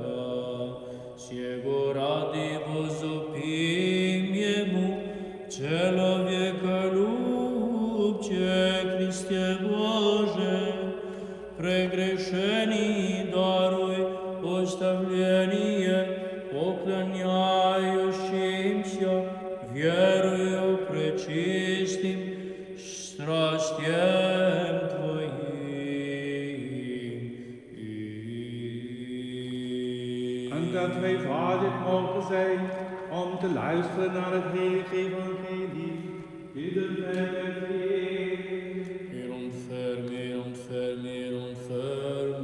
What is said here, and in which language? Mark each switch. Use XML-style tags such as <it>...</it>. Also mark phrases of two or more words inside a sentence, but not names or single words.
<cu>Сего ради возопим ему, человеколюбче, Христе Боже, прегрешений даруй оставление, поклоняющимся верою пречистым страстям Твоим.</cu> <nl>En dat wij vaardig mogen zijn om te luisteren naar het heilige evangelie, bidden wij het Heer. Heer, ontferm, Heer, ontferm.</nl>